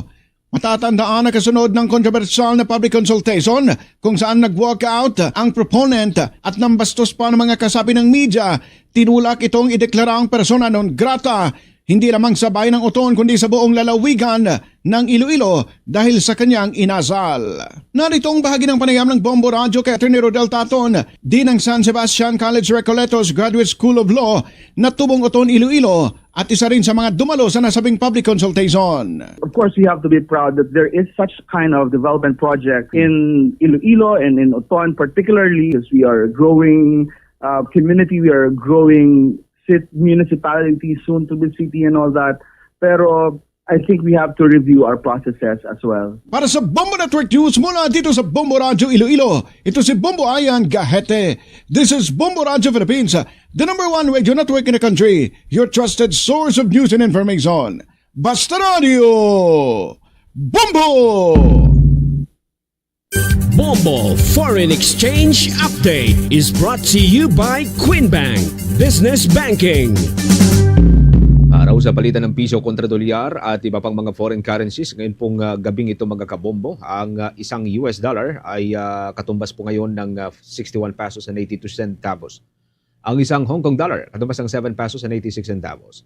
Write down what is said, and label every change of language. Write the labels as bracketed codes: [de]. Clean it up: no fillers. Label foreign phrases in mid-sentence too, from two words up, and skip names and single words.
[tl] Matatandaan na kasunod ng kontrobersyal na [en] public consultation [tl] kung saan nag-walk out ang proponent at nambastos pa ng mga kasapi ng media, tinulak itong ideklara ang [la] persona non grata [tl] hindi lamang sa Bayan ng Oton kundi sa buong lalawigan ng Iloilo dahil sa kanyang inasal. Narito ang bahagi ng panayam ng Bombo Radio kay Atty. Rodel Taton, Dean ng San Sebastian College Recoletos Graduate School of Law na tubong Oton, Iloilo at isa rin sa mga dumalo sa nasabing [en] public consultation. Of course, we have to be proud that there is such kind of development project in Iloilo and in Oton particularly as we are a growing community, we are a growing municipality, soon to be city and all that. Pero I think we have to review our processes as well. [tl] Para sa Bombo Network News mula dito sa Bombo Radio Iloilo, ito si Bombo Ayan Gahete. [en] This is Bombo Radio Philippines, the #1 radio network in the country, your trusted source of news and information. [tl] Basta Radio! Bombo! [en] Bombo Foreign Exchange Update is brought to you by Queen Bank Business Banking. [tl] Araw sa palitan ng piso kontra dolyar at iba pang mga [en] foreign currencies. [tl] Ngayon pong gabing ito mga kabombo, ang isang US dollar ay katumbas po ngayon ng 61 [en] pesos and 82 centavos. [tl] Ang isang Hong Kong dollar katumbas ng 7 [en] pesos and 86 centavos.